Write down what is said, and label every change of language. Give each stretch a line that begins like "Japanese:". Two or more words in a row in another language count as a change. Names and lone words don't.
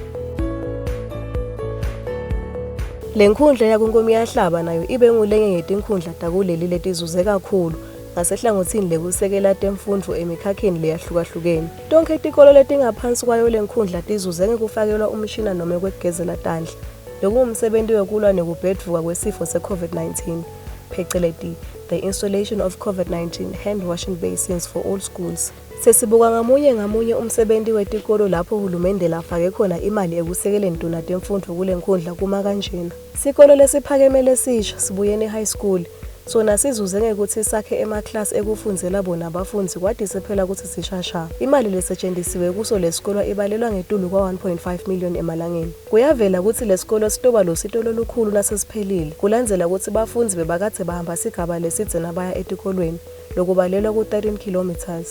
Swati: Lenkhundla yakuNkomiyahlaba nayo ibe ngulenge ngetinkhundla takuleli letizuze kakhulu ngasehlangothini lekusekela temfundvo emikhakheni leyahlukahlukene. Tonke itikolo letingaphansi kwayo lenkhundla tizuze ngekufakelwa umshina noma kwegezela tandla. Lokungumsebenzi wekulwa nekubhedvuka kwesifo se-COVID-19 phecelezi
English: the installation of COVID-19 hand washing basins for all schools.
Swati: Sesibuka ngamunye umsebenzi wetikolo lapho uhulumende lafake khona imali ekusekeleni tona temfundvo kulenkhundla kuma kanjena. Sikolo lesiphakeme lesisha sibuyene
English: high school
Swati: sona sizuze ngekuthi sakhe emaklasi ekufundzela bona abafunzi kwadi siphela ukuthi sishasha. Imali lesetshenzisiwe kuso lesikolo ibalelwa ngetulu kwa 1.5 million emalangeni. Kuyavela ukuthi lesikolo sitoba lo sitolo lukhulu nasesiphelile kulandzela ukuthi bafunzi bebakathe bahamba sigaba lesidze nabaya etikolweni lokubalelwa ku 13 kilometers.